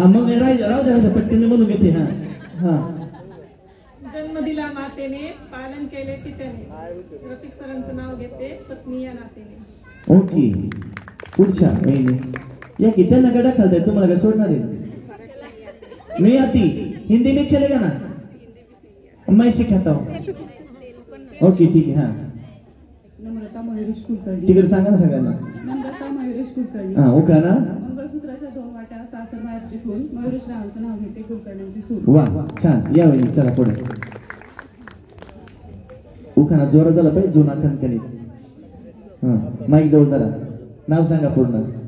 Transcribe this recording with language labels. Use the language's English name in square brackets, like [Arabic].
[Marathi] हा मग राहू द्या पट्टीने म्हणून घेते. हा हा जन्म दिला मातेने पालन केले पित्याने. रफिक सरांचं नाव घेते पत्नी या नातेने. ओके पुढच्या वहिनी या की त्यांना गडा खालताय तुम्हाला काय सोडणार आहे. [Hindi] नहीं आती हिंदी में चलेगा ना मैं सिखाता हूँ. ओके ठीक है. हाँ [Marathi] नम्रता मयुरेश कुलकर्णी. तिकडे सांगा ना सगळ्यांना. नम्रता मयुरेश कुलकर्णी. हा ओके ना. मंगळसूत्राच्या 2 वाट्या सासर बाहेरची फूल. मयुरेश रावांचं नाव घेते कुलकर्ण्यांची सूर. वा छान या वहिनी चला पुढे. उखाणा जोरात झाला पाहिजे जुना खणखणीत. हा माईक जवळ धरा नाव सांगा पूर्ण.